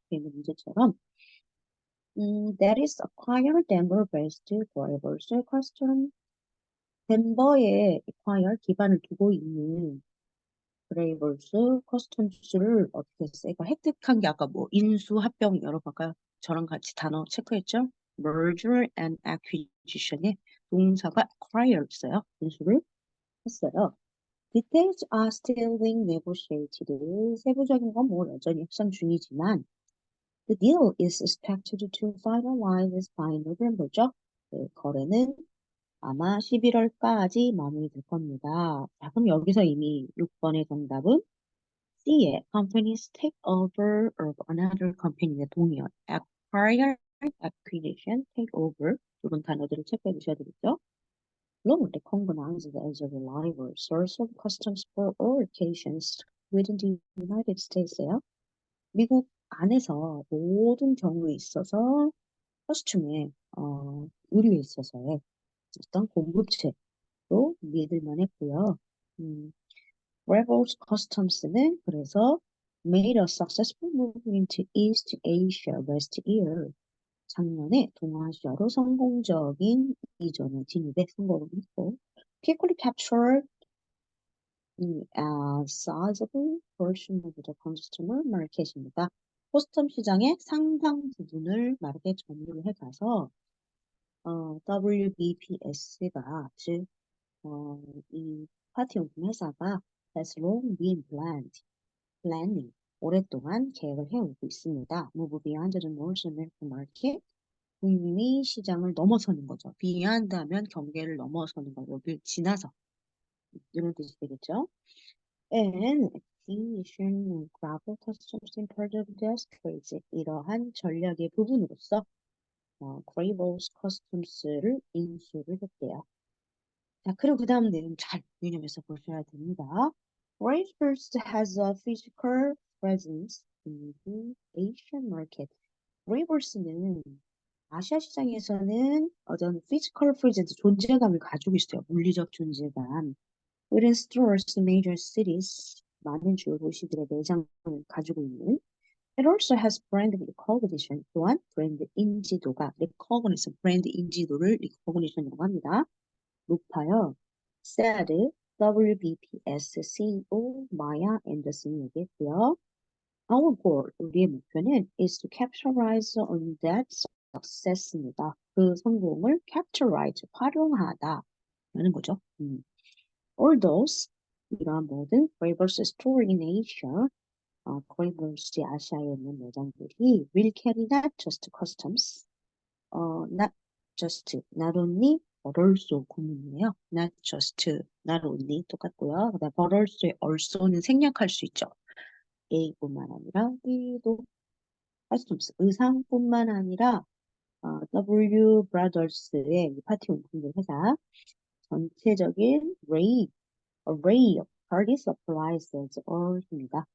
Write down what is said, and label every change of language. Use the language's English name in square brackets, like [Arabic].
[Korean] 있는 문제처럼 [English] that is acquire Denver-based drivers custom [Korean] 덴버에 acquire 기반을 두고 있는 드라이버스 커스텀스를 어떻게 했어요? 이거 획득한 게 아까 뭐 인수, 합병 여러 가가 저랑 같이 단어 체크했죠? [English] merger and acquisition에 동사가 acquire였어요. [Korean] 인수를 했어요. [English] Details are still being negotiated. [Korean] 세부적인 건 뭐 여전히 협상 중이지만 [English] the deal is expected to finalize by November죠. [Korean] 네, 거래는 아마 11월까지 마무리될 겁니다. 자, 그럼 여기서 이미 6번의 정답은 C의 [English] companies take over of another company [Korean] 에 동의어 acquire, acquisition, take over 두 분 단어들을 체크해 주셔야 되겠죠? [English] 물론 recognized as a reliable source of customs for all occasions within the United States예요. [Korean] 미국 안에서 모든 경우에 있어서 커스튬의 의류에 있어서의 어떤 공급체로 믿을 만했고요. [English] Rebels Customs는 그래서 made a successful move into East Asia last year. [Korean] 작년에 동아시아로 성공적인 이전에 진입에 성공을 했고, [English] quickly captured a sizable portion of the consumer market입니다. [Korean] 코스텀 시장의 상당 부분을 빠르게 점유를 해가서 WBPS가 즉 이 파티용품 회사가 [English] has long been planning [Korean] 오랫동안 계획을 해오고 있습니다. [English] Move beyond the North American market [Korean] 북미 시장을 넘어서는 거죠. beyond 하면 경계를 넘어서는 거 여기를 지나서 이런 뜻이 되겠죠. [English] And acquisition gravel customs import of displays [Korean] 이러한 전략의 부분으로서 [English] Gravels Customs를 [Korean] 인수를 했대요. 자, 그리고 그 다음 내용 잘 유념해서 보셔야 됩니다. [English] Gravels has a physical presence in the Asian market. [Korean] Gravels는 아시아 시장에서는 어떤 physical presence 존재감을 가지고 있어요. 물리적 존재감. [English] Within stores, major cities, [Korean] 많은 주요 도시들의 매장을 가지고 있는 [English] It also has brand recognition. [Korean] 또한 브랜드 인지도가 recognition, 브랜드 인지도를 recognition이라고 합니다. 높아요. [English] said WBPS CEO [Korean] 마야 앤더슨이 얘기했고요. [English] Our goal, [Korean] 우리의 목표는 [English] is to capitalize on that success입니다. [Korean] 그 성공을 capitalize, 활용하다 라는 거죠. [English] All those [Korean] 이러한 모든 [English] Graeber's store in Asia, Graeber's [Korean] 아시아에 있는 매장들이 [English] will carry not just customs, not just, not only, but also 구문이에요. Not just, not only 똑같고요. [Korean] 그다음 but also의 also는 생략할 수 있죠. A뿐만 아니라 B도 customs, 의상뿐만 아니라 W Brothers의 파티용품들 회사 전체적인 [English] array of party supplies all [Korean] 입니다.